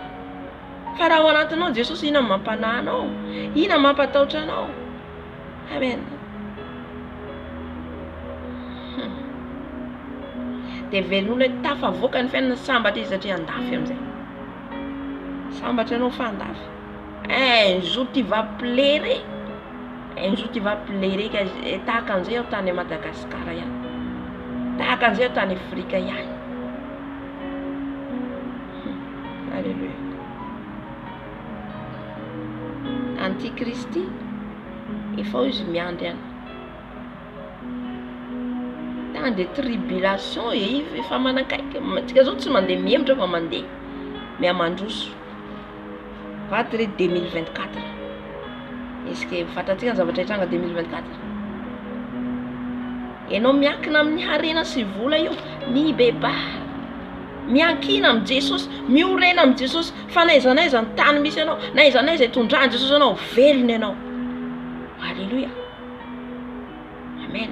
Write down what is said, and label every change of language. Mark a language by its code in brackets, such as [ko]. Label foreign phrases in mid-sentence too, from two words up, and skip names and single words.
[mg] Fa raha ao anatinao Jesosy, ina mampanahy anao, ina mampatahotra anao. Amen. Dia velon'olona hoe tafavoaka ny fiainana, sambatra izy satria andafy amin'izay. Sambatra ianao fa andafy. [fr] Un jour tu vas pleurer. Un jour tu vas pleurer [mg] tahaka an'izay ao tany Madagasikara ihany, tahaka an'izay ao tany Afrika ihany. Alléluia. Antikristy efa izy miandry any. [fr] Dans des tribulations [mg] efa manakaiky. Tsika zao tsy mandeha mihemotra fa mandeha miamandroso. Vatra 2024. [fr] Est-ce que [mg] fantatsika ny zavatra hitranga 2024? Ianao miankina amin'ny harena sy vola io, mibeba, miankina amin'ny Jesosy, miorena amin'ny Jesosy, fa n'aiza n'aiza ny tany misy ianao, n'aiza n'aiza itondrany Jesosy ianao, velona ianao. Alléluia. Amen.